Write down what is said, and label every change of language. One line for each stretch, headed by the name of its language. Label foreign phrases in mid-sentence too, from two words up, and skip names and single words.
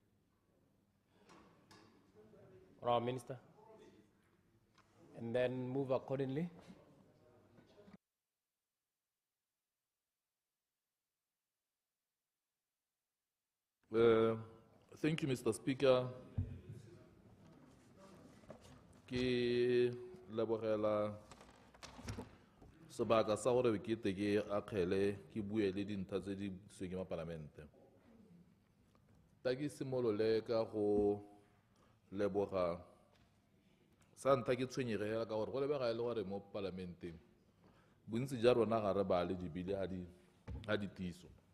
English: Honourable Minister, and then move accordingly. Thank you, Mr. Speaker.
Tswana: Ke lebogela sebaka sa gore ke teke akgele ke bue le dintlha tse di sweng mo palamente. Ta ke simolole ka go leboga sa ntlha ke tshwenyege hela ka gore go lebega e le gore mo palamenteng bontsi ja rona ga re bale dibile ga di tiso